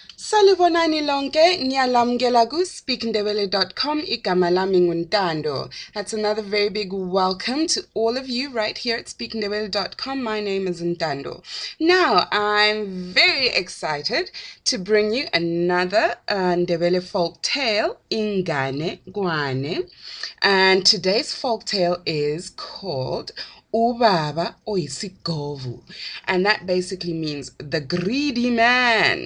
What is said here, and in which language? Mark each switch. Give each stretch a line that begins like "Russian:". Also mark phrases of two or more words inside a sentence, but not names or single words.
North Ndebele: Salibonani lonke, ngiyalamukela ku speakndebele.com, igama lami nguNtando.
English: That's another very big welcome to all of you right here at speakndebele.com. My name is Ntando. Now, I'm very excited to bring you another Ndebele folk tale, Ingane Gwane. And today's folk tale is called Ubaba Oyisigovu, and that basically means the greedy man.